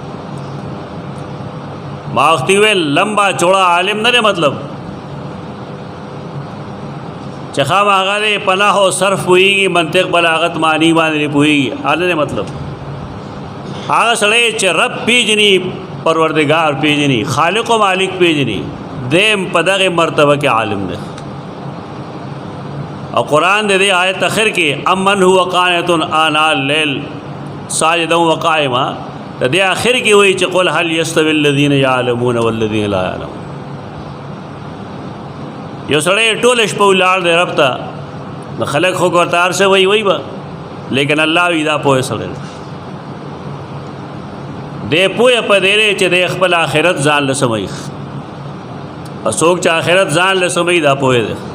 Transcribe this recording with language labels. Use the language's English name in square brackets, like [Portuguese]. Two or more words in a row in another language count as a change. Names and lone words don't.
[Pashto] ما وختي ویل [Urdu] لمبا چوڑا [Pashto] عالم نه دی مطلب چې خامخا دی پناه او صرف پوهېږي، منطق بلاغت معنی باندې پوهېږي، هغه نه مطلب. هغه سړی چې رب پېژني، پروردگار پېژني، خالق و مالک پېژني، دیم په دغه مرتبه کې عالم دی. او قرآن دې آیت اخر کې [Arabic] امن هو قانت آناء اللیل ساجدا وقائما، [Pashto] د دې اخر کې وایي چې [Arabic] قل هل یستوی الذین یعلمون والذین لا یعلمون. [Pashto] یو سړی ټوله شپه ولاړ دی رب ته، نو خلک خو ورته هر څه وایي به، لیکن الله وایي دا پوهه سړی دی پوهه په دې دی چې د خپل آخرت ځان له سموي. او څوک چې آخرت ځان له سموي دا پوهه دی.